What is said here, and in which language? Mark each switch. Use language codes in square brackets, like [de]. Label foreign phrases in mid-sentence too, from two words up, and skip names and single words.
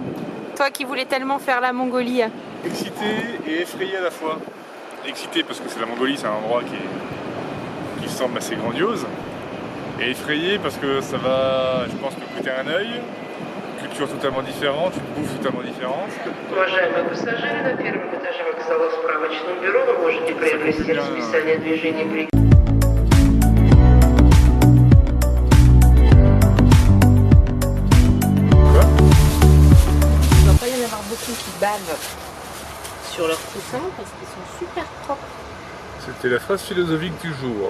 [fr] Toi qui voulais tellement faire la Mongolie. Excité et effrayé à la fois. Excité parce que c'est la Mongolie, c'est un endroit qui semble assez grandiose. Et effrayé parce que ça va, je pense, me coûter un œil. Culture totalement différente, une bouffe totalement différente. [ru] Уважаемые пассажиры, на первом этаже вокзала в справочном бюро вы можете приобрести расписание движения. [fr] Qui bavent sur leurs coussins parce qu'ils sont super propres. C'était la phrase philosophique du jour.